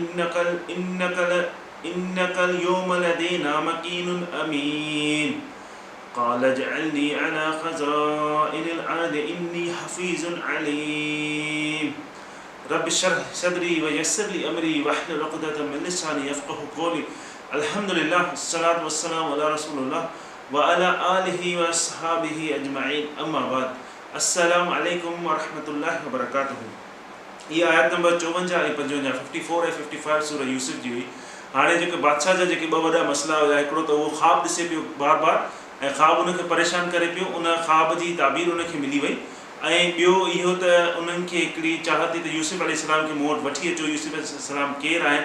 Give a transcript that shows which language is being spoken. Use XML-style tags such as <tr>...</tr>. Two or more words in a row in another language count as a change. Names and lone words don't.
<ar>إنك اليوم لدينا مكين أمين قال اجعلني على خزائن الأرض إني حفيظ عليم رب اشرح لي صدري ويسر لي أمري واحلل عقدة من لساني يفقهوا قولي الحمد لله والصلاة والسلام على رسول الله وعلى آله وأصحابه أجمعين أما بعد السلام عليكم ورحمة الله وبركاته.</ar> <sd>ये आयत नंबर 54 ऐं 55 54 ऐं 55 सूरह यूसुफ जी हुई। हाणे जेके बादशाह जा जेके ॿ वॾा मसला हुया, हिकिड़ो त उहो ख़्वाब ॾिसे पियो बार बार ऐं ख़्वाब उनखे परेशान करे पियो, उन ख़्वाब जी ताबीर उनखे मिली वई। ऐं ॿियो इहो त उन्हनि खे हिकिड़ी चाहत त यूसुफ अलैहिस्सलाम खे मूं वटि वठी अचो, यूसुफ अलैहिस्सलाम केरु आहिनि।</sd>